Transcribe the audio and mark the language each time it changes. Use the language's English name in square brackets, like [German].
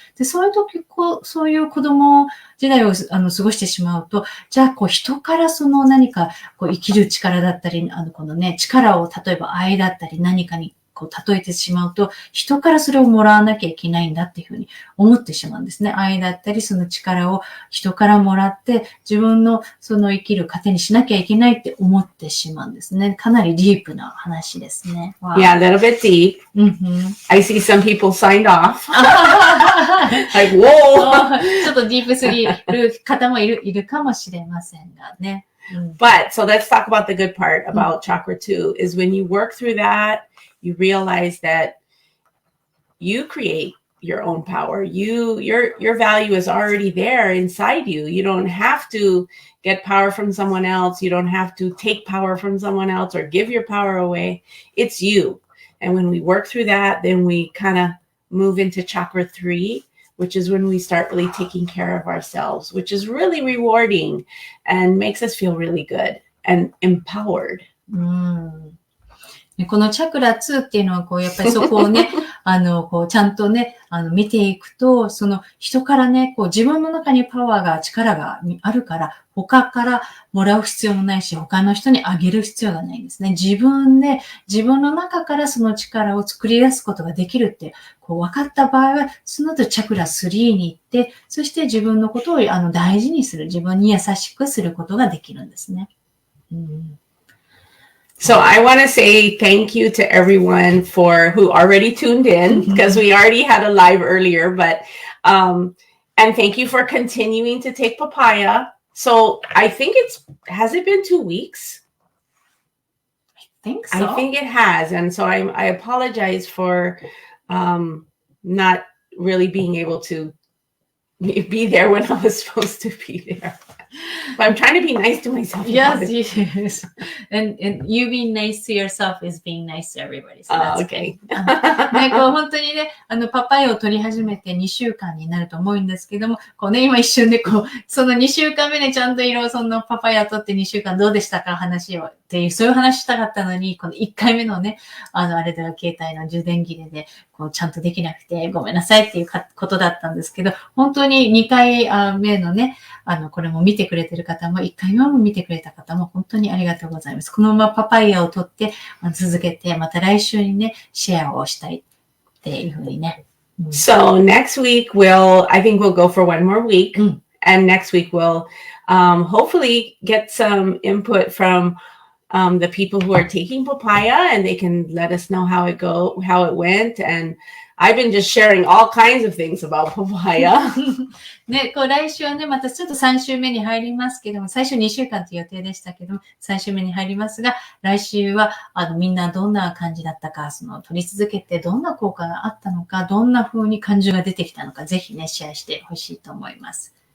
[Japanese] で、そういう時、そういう子供時代を過ごしてしまうと、じゃあ人から何か生きる力だったり、力を例えば愛だったり何かに例えてしまうと、人からそれをもらわなきゃいけないんだっていうふうに思ってしまうんですね。愛だったり、その力を人からもらって、自分の生きる糧にしなきゃいけないって思ってしまうんですね。かなりディープな話ですね。 [English] Yeah, a little bit deep. I see some people signed off. Like, whoa! [Japanese] ちょっとディープすぎる方もいるかもしれませんがね。 [English] But, so let's talk about the good part about chakra 2 is when you work through that, you realize that you create your own power. Your value is already there inside you. You don't have to get power from someone else. You don't have to take power from someone else or give your power away. It's you. And when we work through that, then we kind of move into chakra 3, which is when we start really taking care of ourselves, which is really rewarding and makes us feel really good and empowered. [Japanese] このチャクラ2っていうのは、やっぱりそこをね、ちゃんとね、見ていくと、人からね、自分の中にパワーが、力があるから、他からもらう必要もないし、他の人にあげる必要がないんですね。自分の中からその力を作り出すことができるって、分かった場合は、その後チャクラ3に行って、そして自分のことを大事にする、自分に優しくすることができるんですね。 [English] So I want to say thank you to everyone who already tuned in because we already had a live earlier, but, and thank you for continuing to take papaya. So I think has it been 2 weeks? I think so. I think it has. And so I apologize for, not really being able to be there when I was supposed to be there. But I'm trying to be nice to myself. Yes. And you being nice to yourself is being nice to everybody. So that's okay. [Japanese] ね、こう本当にね、パパイヤを取り始めて2週間になると思うんですけども、こうね、今一瞬でこう、その2週間目でちゃんとそのパパイヤ取って2週間どうでしたか話をっていう、そういう話したかったのに、この1回目のね、あれでは携帯の充電切れで、こうちゃんとできなくてごめんなさいっていうことだったんですけど、本当に2回目のね、これも見てくれてる方も、1回目も見てくれた方も本当にありがとうございます。このままパパイヤを取って続けて、また来週にね、シェアをしたいっていうふうにね。 [English] So next week I think we'll go for one more week. And next week we'll hopefully get some input from the people who are taking papaya, and they can let us know how it went. And I've been just sharing all kinds of things about papaya. [Japanese] ね、こう来週はね、またちょっと3週目に入りますけども、最初2週間という予定でしたけども、3週目に入りますが、来週はみんなどんな感じだったか、取り続けてどんな効果があったのか、どんな風に感情が出てきたのか、ぜひね、シェアしてほしいと思います。